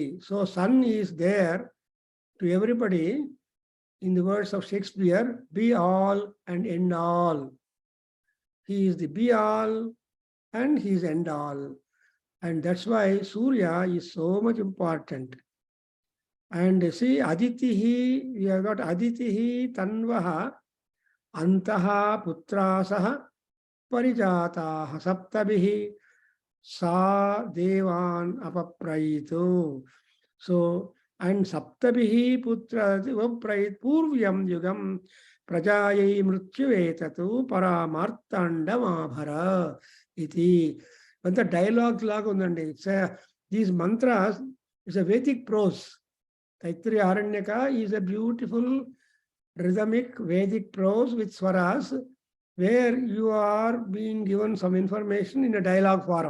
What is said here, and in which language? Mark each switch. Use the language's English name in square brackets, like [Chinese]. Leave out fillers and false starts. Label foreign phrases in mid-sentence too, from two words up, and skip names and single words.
[English] So sun is there to everybody, in the words of Shakespeare, be all and end all. He is the be all and he is end all. And that's why Surya is so much important. And see, Aditihi, we have got [Sanskrit] Aditihi Tanvaha Antaha Putrasaha Parijataha Saptabihi Sa Devan Apaprayito. [English] So, [Sanskrit] and Saptabihi Putra Uprayit Purvyam Yugam Prajayai Mrityavetatu Paramartandamabhara iti. [English] But the dialogue [Telugu] lag undandi. [English] It's these mantras is a Vedic prose. Taittiriya Aranyaka is a beautiful rhythmic Vedic prose with swaras where you are being given some information in a dialogue form.